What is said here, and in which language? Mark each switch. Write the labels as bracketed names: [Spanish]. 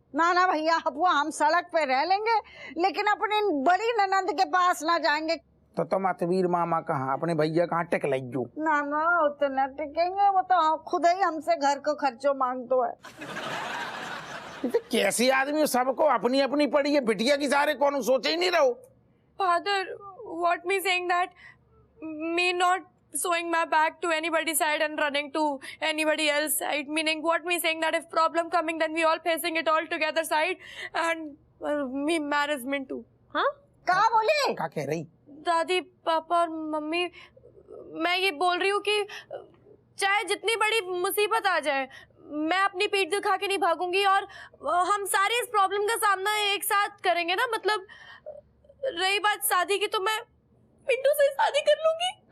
[Hindi] ना भैया, वो हम सड़क पे रह लेंगे लेकिन अपनी बड़ी ननंद के पास ना जाएंगे। तो तुम अतवीर मामा कहाँ, अपने भैया कहाँ टेक लइयो? ना उतना टिकेंगे, वो तो खुद ही हमसे घर को खर्चो मांगतो है। कैसी आदमी, सबको अपनी अपनी पड़ी है, बिटिया की सारे कौन सोचे ही नहीं रहो। [English] Father, what me saying that me not showing my back to anybody's side and running to anybody else side, meaning what me saying that if problem coming then we all facing it all together side and me management too. [Hindi] हाँ क्या बोली? क्या कह रही? दादी पापा और mummy, मैं ये बोल रही हूँ कि चाहे जितनी बड़ी मुसीबत आ जाए मैं अपनी पीठ दिखा के नहीं भागूंगी और हम सारे इस प्रॉब्लम का सामना एक साथ करेंगे ना। मतलब रही बात शादी की तो मैं पिंटू से शादी कर लूंगी।